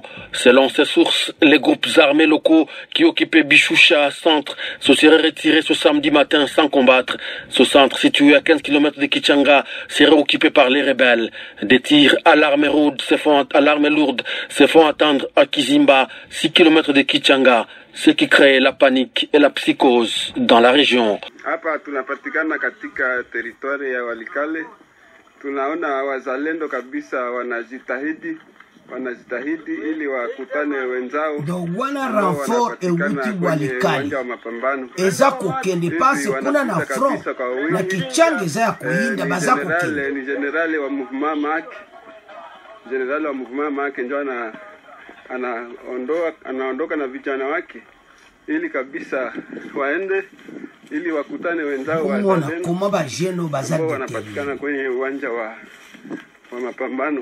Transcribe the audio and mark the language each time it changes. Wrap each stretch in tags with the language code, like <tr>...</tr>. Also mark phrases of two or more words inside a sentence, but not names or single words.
<fr>Selon ces sources, les groupes armés locaux qui occupaient Bichoucha centre se seraient retirés ce samedi matin sans combattre. Ce centre, situé à 15 km de Kichanga, serait occupé par les rebelles. Des tirs à l'arme lourde se font attendre à Kizimba, 6 km de Kichanga, ce qui crée la panique et la psychose dans la région.</fr> <sw>Hapa tunapatikana katika territoire ya Walikale. Tunaona wazalendo kabisa wanajitahidi ili wakutane wenzao.</sw> <ln>Donc wana renfort e wuti Walikale. Eza kokende pasi kuna na front na Kichanga eza ya kuinda baza kokende.</ln> <sw>Ni generali wa mouvement Maki ndio anaondoka na vijana wake ili kabisa waende ili wakutane wenzao wanapatikana kwenye uwanja wa mapambano.</sw>